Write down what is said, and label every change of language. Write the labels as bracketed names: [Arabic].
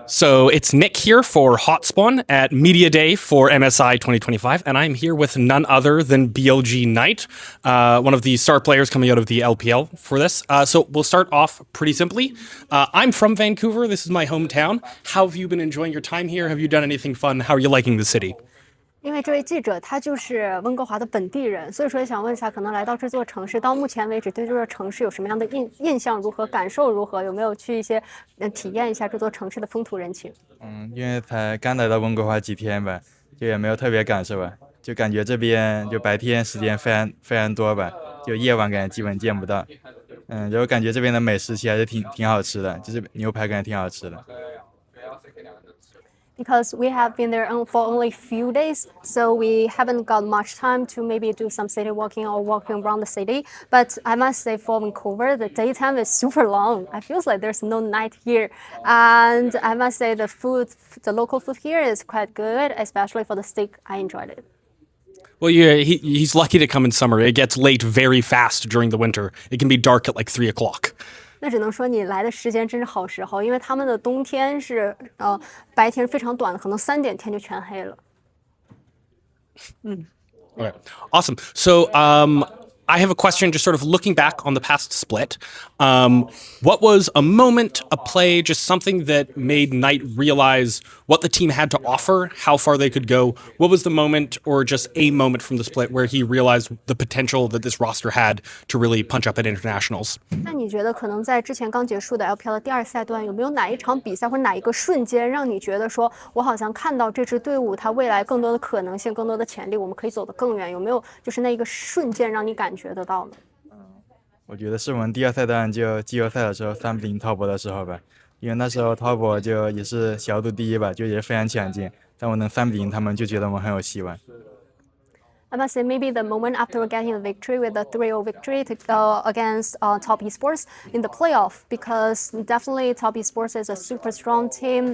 [English] So it's Nick here for Hotspawn at Media Day for MSI 2025, and I'm here with none other than BLG Knight, one of the star players coming out of the LPL for this. So we'll start off pretty simply. I'm from Vancouver. This is my hometown. How have you been enjoying your time here? Have you done anything fun? How are you liking the city? [Chinese] 因为这位记者他就是温哥华的本地人，所以说想问一下，可能来到这座城市，到目前为止对这座城市有什么样的印象如何，感受如何？有没有去一些体验一下这座城市的风土人情？因为才刚来到温哥华几天吧，就也没有特别感受吧，就感觉这边就白天时间非常多吧，就夜晚感觉基本见不到。然后感觉这边的美食其实还是挺好吃的，就是牛排感觉挺好吃的。 [English] Because we have been there for only a few days, so we haven't got much time to maybe do some city walking or walking around the city. But I must say, for Vancouver, the daytime is super long. I feel like there's no night here, and I must say the local food here is quite good, especially for the steak. I enjoyed it. Well, yeah, he's lucky to come in summer. It gets late very fast during the winter. It can be dark at like 3 o'clock. [Chinese] 那只能说你来的时间真是好时候，因为他们的冬天是白天是非常短的，可能3点天就全黑了。 [English] Okay. Awesome. So I have a question just sort of looking back on the past split. What was a moment, a play, just something that made Knight realize what the team had to offer, how far they could go? What was the moment or just a moment from the split where he realized the potential that this roster had to really punch up at internationals? [Chinese] 那你觉得可能在之前刚结束的 LPL 的第2赛段，有没有哪一场比赛或者哪一个瞬间，让你觉得说，我好像看到这支队伍它未来更多的可能性、更多的潜力，我们可以走得更远？有没有就是那一个瞬间让你感觉得到呢？我觉得是我们第2赛段就季后赛的时候3-0滔博的时候吧，因为那时候滔博就也是小组第1吧，就也非常强劲，但我能3-0他们就觉得我们很有希望。 [English] I must say, maybe the moment after getting a victory with a 3-0 victory against Top Esports in the playoff, because definitely Top Esports is a super strong team.